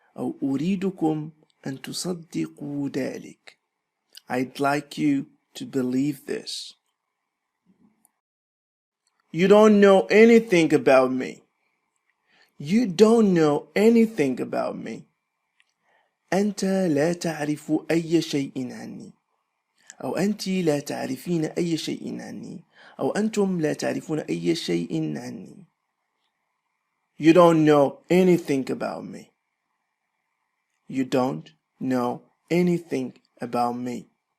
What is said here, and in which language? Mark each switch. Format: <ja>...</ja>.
<ar>أو أريدكم أن تصدقوا ذلك.</ar> <en>I'd like you to believe this. You don't know anything about me. You don't know anything about me.</en> <ar>أنت لا تعرف أي شيء عني. أو أنت لا تعرفين أي شيء عني. أو أنتم لا تعرفون أي شيء عني.</ar> <en>You don't know anything about me. You don't know anything about me.</en>